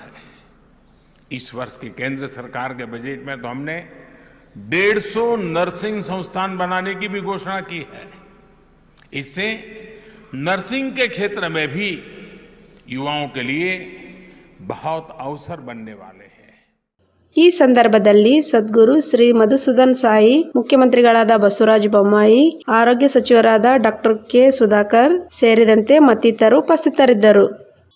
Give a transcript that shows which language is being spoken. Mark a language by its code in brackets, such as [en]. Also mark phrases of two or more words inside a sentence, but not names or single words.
[hi] इस वर्ष की केंद्र सरकार के बजट में तो हमने 150 नर्सिंग संस्थान बनाने की भी घोषणा की है। इससे नर्सिंग के क्षेत्र में भी युवाओं के लिए बहुत अवसर बनने वाले हैं। [kn] ಈ ಸಂದರ್ಭದಲ್ಲಿ ಸದ್ಗುರು ಶ್ರೀ ಮಧುಸೂದನ್ ಸಾಯಿ, ಮುಖ್ಯಮಂತ್ರಿಗಳಾದ ಬಸವರಾಜ ಬೊಮ್ಮಾಯಿ, ಆರೋಗ್ಯ ಸಚಿವರಾದ ಡಾಕ್ಟರ್ ಕೆ ಸುಧಾಕರ್ ಸೇರಿದಂತೆ ಮತ್ತಿತರರು ಉಪಸ್ಥಿತರಿದ್ದರು.